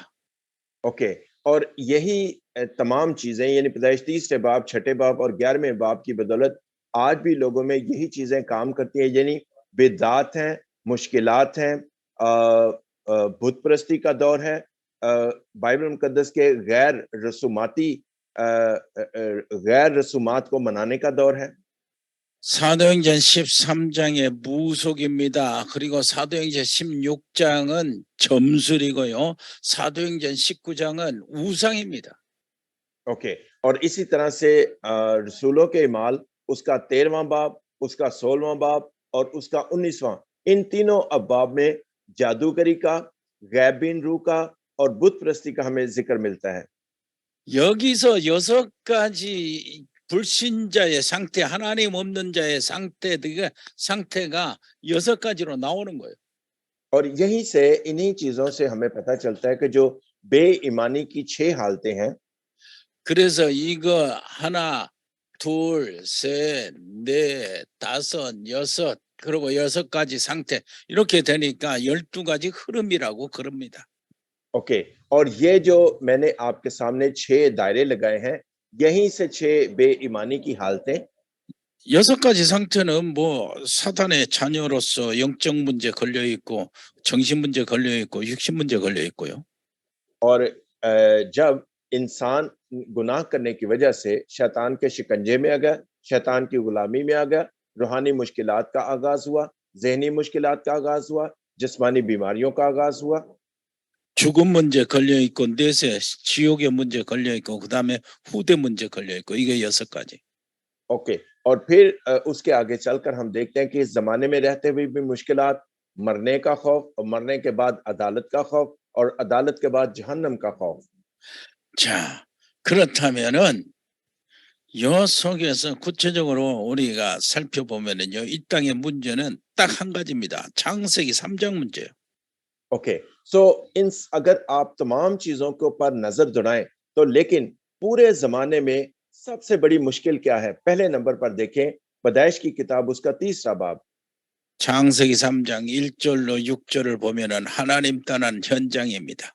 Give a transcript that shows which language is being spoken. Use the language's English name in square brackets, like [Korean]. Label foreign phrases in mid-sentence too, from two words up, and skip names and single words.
[Urdu] اوکے، اور یہی تمام چیزیں یعنی پیدائش 30ویں باب، چھٹے باب اور 11ویں باب کی بدولت آج بھی لوگوں میں یہی چیزیں کام کرتی ہیں، یعنی بدعت ہیں، مشکلات ہیں، بت پرستی کا دور ہے، بائبل مقدس کے غیر رسومات کو منانے کا دور ہے. [Korean] 사도행전 13장의 무속입니다. 그리고 사도행전 16장은 점술이고요. 사도행전 19장은 우상입니다. [Urdu] اوکے اور اسی طرح سے رسولوں کے اعمال اس کا 13واں باب، اس کا 16واں باب اور اس کا 19واں، ان تینوں ابواب میں جادوگری کا، غیبن روح کا اور بت پرستی کا ہمیں ذکر ملتا ہے. [Korean] 여기서 6가지 불신자의 상태, 하나님 없는 자의 상태가 6가지로 나오는 거예요. [Urdu] اور یہیں سے انہی چیزوں سے ہمیں پتہ چلتا ہے کہ جو بے ایمانی کی 6 حالتیں ہیں, [Korean] 그래서 이거 하나, 둘, 셋, 넷, 다섯, 여섯, 그리고 6가지 상태 이렇게 되니까 12가지 흐름이라고 그럽니다. [Urdu] اوکے اور یہ جو میں نے آپ کے سامنے 6 دائرے لگائے ہیں، یہیں سے 6 بے ایمانی کی حالتیں, [Korean] 6가지 상태는 뭐 사탄의 자녀로서 영적 문제 걸려 있고 정신 문제 걸려 있고 육신 문제 걸려 있고요. [Urdu] اور جب انسان گناہ کرنے کی وجہ سے شیطان کے شکنجے میں آ گیا، شیطان کی غلامی میں آ گیا، روحانی مشکلات کا آغاز ہوا، ذہنی مشکلات کا آغاز ہوا، جسمانی بیماریوں کا آغاز ہوا, [Korean] 죽음 문제 걸려 있고 넷에 지옥의 문제 걸려 있고 그다음에 후대 문제 걸려 있고 이게 6가지. [Urdu] اوکے اور پھر اس کے آگے چل کر ہم دیکھتے ہیں کہ اس زمانے میں رہتے ہوئے بھی مشکلات، مرنے کا خوف اور مرنے کے بعد عدالت کا خوف اور عدالت کے بعد جہنم کا خوف. [Korean] 자, 그렇다면은 요 속에서 구체적으로 우리가 살펴보면은요, 이 땅의 문제는 딱 한 가지입니다. 창세기 3장 문제예요. [Urdu] اوکے سو ان اگر آپ تمام چیزوں کے اوپر نظر دوڑائیں تو لیکن پورے زمانے میں سب سے بڑی مشکل کیا ہے? پہلے نمبر پر دیکھیں پیدائش کی کتاب اس کا تیسرا باب, [Korean] 창세기 3장 1절로 6절을 보면은 하나님 떠난 현장입니다.